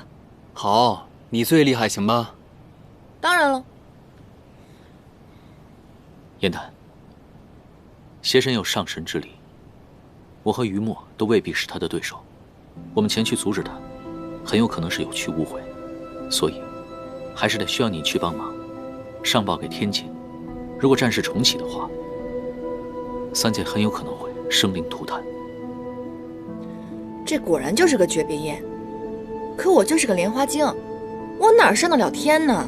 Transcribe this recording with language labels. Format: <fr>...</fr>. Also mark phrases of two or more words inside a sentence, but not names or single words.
<zh>好，你最厲害，行吧？當然了。颜淡，邪神有上神之力，我和余墨都未必是他的對手，我們前去阻止他，很有可能是有去誤會，所以還是得需要你去幫忙，上報給天界。如果戰事重啟的話，3界很有可能會生靈塗炭。這果然就是個訣別業，可我就是個蓮花精，我哪上得了天呢？</zh>